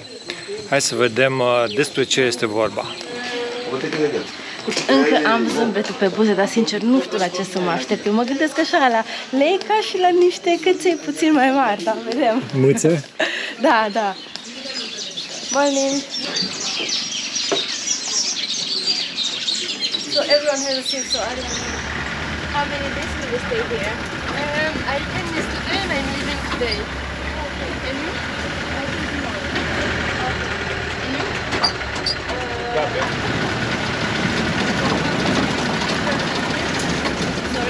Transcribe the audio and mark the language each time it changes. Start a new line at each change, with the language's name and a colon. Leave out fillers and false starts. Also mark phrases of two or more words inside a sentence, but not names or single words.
Romanian: Hai să vedem despre ce este vorba. Încă am zâmbetul pe buze, dar sincer nu știu la ce să mă aștept. Eu mă gândesc așa la lei ca și la niște căței puțin mai mari, dar vedem. Mâțe? Da, da.
English: Morning. So everyone has a seat, so I don't know. How many days will you stay here? I came yesterday and I'm leaving today. And you? Sorry?